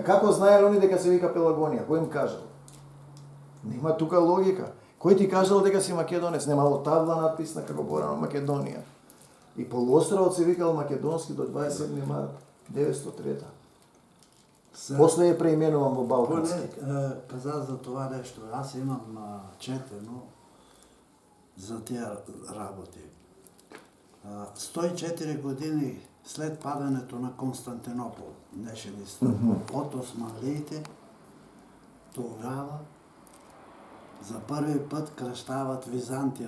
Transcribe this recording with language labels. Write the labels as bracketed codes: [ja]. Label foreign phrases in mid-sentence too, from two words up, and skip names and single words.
[mk] Како знаеле они дека се вика Пелагонија? Кој им кажал? Нема тука логика. Кој ти кажал дека си македонец? Немало табла надписна како порано Македонија. И полуостровот се викал македонски до 27 март 903. После е преименуван во Балкански. [bg] Каза за това нещо. Аз имам четено за тия работи. 104 години след падането на Константинопол, днешен Истанбул, от османлиите, тогава за първи път кръщават Византия.